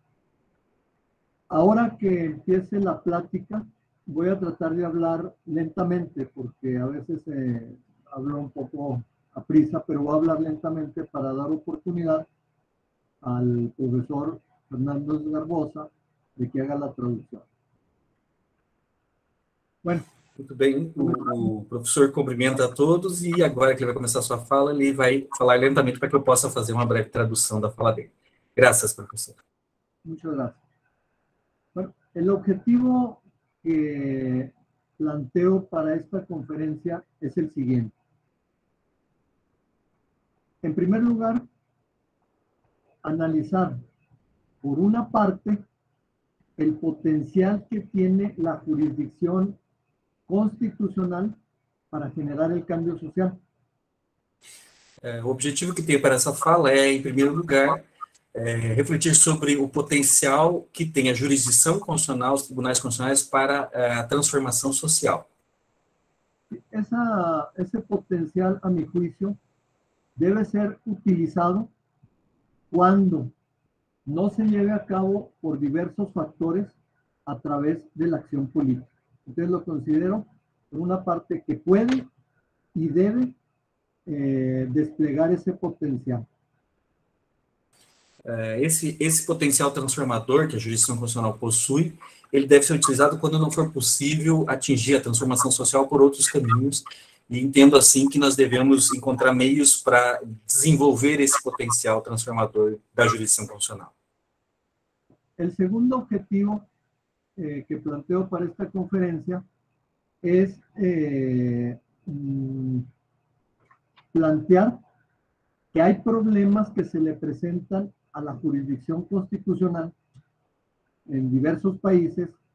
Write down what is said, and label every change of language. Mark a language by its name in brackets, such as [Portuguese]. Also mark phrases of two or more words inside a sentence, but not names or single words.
[Spanish] Ahora que empiece la plática, voy a tratar de hablar lentamente, porque a veces hablo un poco a prisa, pero voy a hablar lentamente para dar oportunidad al profesor Fernando Esgarbosa de que haga la traducción. Bueno. [Portuguese] Muito bem, o professor cumprimenta a todos e agora que ele vai começar a sua fala, ele vai falar lentamente para que eu possa fazer uma breve tradução da fala dele. [Spanish] Gracias, professor. Muchas gracias. Bueno, el objetivo que planteo para esta conferencia es el siguiente. En primer lugar, analizar, por una parte, el potencial que tiene la jurisdicción constitucional para generar el cambio social. [Portuguese] O objetivo que tenho para essa fala é, em primeiro lugar, refletir sobre o potencial que tem a jurisdição constitucional, os tribunais constitucionais, para a transformação social. [Spanish] Ese potencial, a mi juicio, debe ser utilizado cuando no se lleve a cabo por diversos factores a través de la acción política. Entonces lo considero una parte que puede y debe desplegar ese potencial. [Portuguese] Esse potencial transformador que a jurisdição constitucional possui, ele deve ser utilizado quando não for possível atingir a transformação social por outros caminhos, e entendo assim que nós devemos encontrar meios para desenvolver esse potencial transformador da jurisdição constitucional. [Spanish] El segundo objetivo que planteo para esta conferencia es plantear que hay problemas que se le presentan a la jurisdicción constitucional en diversos países